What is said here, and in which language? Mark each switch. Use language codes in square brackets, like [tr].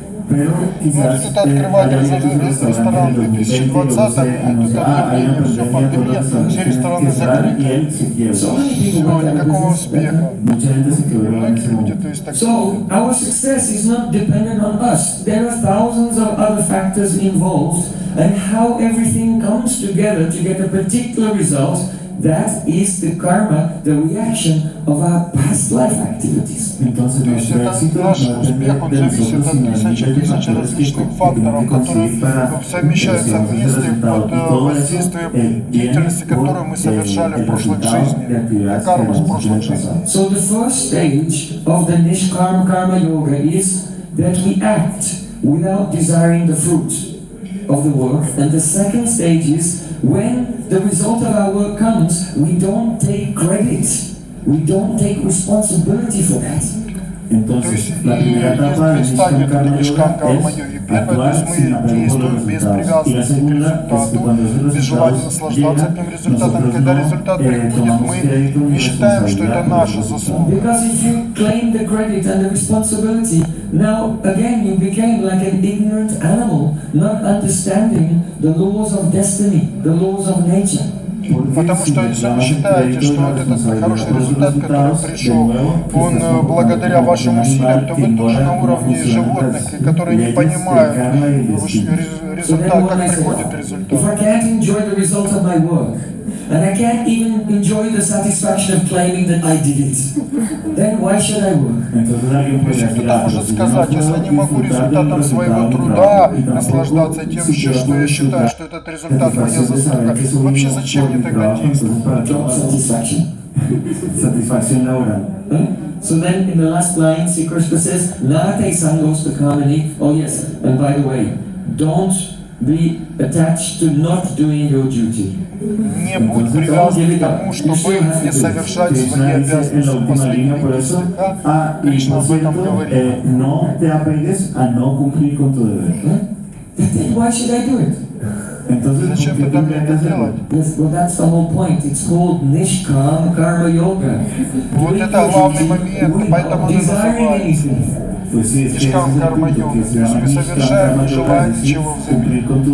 [es] Pero quizás [ru] Кто-то открывает ресторан в 2020, кто-то объявление, все, пандемия, все рестораны закрыты. Все, никакого успеха. Многие люди, то есть так. [en] So our success is not dependent on us. There are thousands of other factors involved, and how everything comes together to get a particular result, that is the karma, the reaction of our past life activities. [ru] То есть это наш успех, он зависит от тысячи различных факторов, которые совмещаются вместе под воздействием деятельности, которую мы совершали в прошлых жизнях, карму с прошлых жизней. [en] So the first stage of the nishkam karma yoga is that we act without desiring the fruit of the work, and the second stage is when the result of our work comes, we don't take credit, we don't take responsibility for that. [ru] То есть есть две стадии для нишкам карма-йоги. Первое, то есть мы действуем без привязанности к результату, без желания наслаждаться этим результатом. Когда результат приходит, мы не считаем, что это наша заслуга. [en] Because if you claim the credit and the responsibility, now again you became like an ignorant animal, not understanding the laws of destiny, the laws of nature. [ru] Потому что если вы считаете, что вот этот хороший результат, который пришел, он благодаря вашим усилиям, то вы тоже на уровне животных, которые не понимают результат, как приходит результат. [en] If I can't enjoy the result of my work, and I can't even enjoy the satisfaction of claiming that I did it, then why should I work? [ru] Если кто-то может сказать, если я не могу результатом своего труда наслаждаться тем, что я считаю, что этот результат моя заслуга, вообще зачем мне тогда действовать? [en] Job satisfaction. [es] Satisfacción laboral. [en] So then in the last line, Sri Krishna says, [sa] Nate sangos to kamani. [en] Oh yes, and by the way, don't be attached to not doing your duty. [ru] Не будь привязан к тому, чтобы не совершать свои обязанности в последнем стиха. Кришна об этом говорит. [es] No te apegues a no cumplir con tu deber. [en] Then why should I do it? [es] Entonces, [ru] Зачем тогда мне это делать? [en] Yes, well, that's the whole point. It's called nishkam karma yoga. [ru] Вот это главный момент, поэтому он и называется нишкам карма-йога. То есть мы совершаем, не желая ничего взамен.